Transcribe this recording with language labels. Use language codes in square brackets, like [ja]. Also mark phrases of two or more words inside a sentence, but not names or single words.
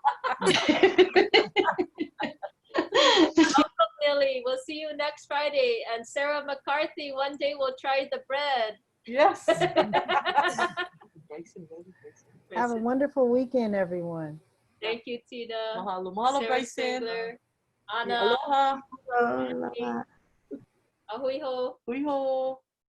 [en] Welcome, Lily. We'll see you next Friday. And Sarah McCarthy, one day we'll try the bread. Yes. Have a wonderful weekend, everyone. Thank you, Tina. [haw] Mahalo, mahalo, Bryson. Anna. Aloha. Aloha. Ahui ho. Hui ho.